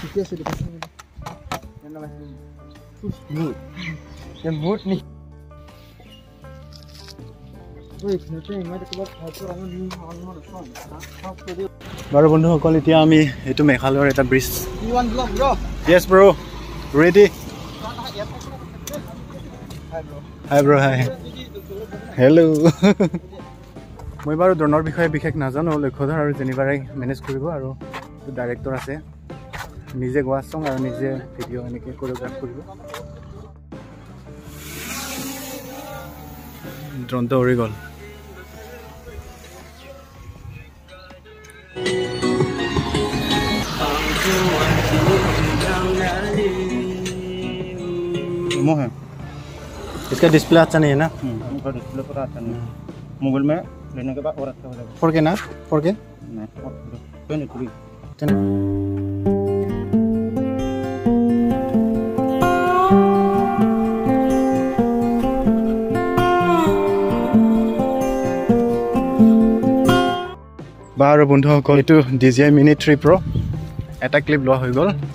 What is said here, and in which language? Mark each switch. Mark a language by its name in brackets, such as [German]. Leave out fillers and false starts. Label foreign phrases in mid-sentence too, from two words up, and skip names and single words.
[Assamese] বাৰু বন্ধুসকল, এতিয়া আমি এইটো মেঘালয়ৰ এটা ব্ৰিজ। [English] Yes bro, ready? Hi bro, hi. Hello. [Assamese] মই বাৰু ড্ৰোনৰ বিষয়ে বিশেষ নাজানো। লক্ষ্যধৰ আৰু জেনিফাৰে মেনেজ কৰিব আৰু ডাইৰেক্টৰ আছে, নিজে গোৱা চং আৰু নিজে ভিডিঅ' এনেকৈ কোৰিঅ'গ্ৰাফ কৰিব। ড্ৰোনটো উৰি গ'ল। [Hindi] है इसका डिस्प्ले अच्छा नहीं है ना? डिस्प्ले पूरा अच्छा नहीं है। मोबाइल में लेने के बाद और अच्छा हो जाएगा। 4K ना? 4K? नहीं, 23। [Assamese] বাৰু বন্ধুসকল, এইটো DJI Mini 3 Pro এটা ক্লিপ লোৱা হৈ গ'ল।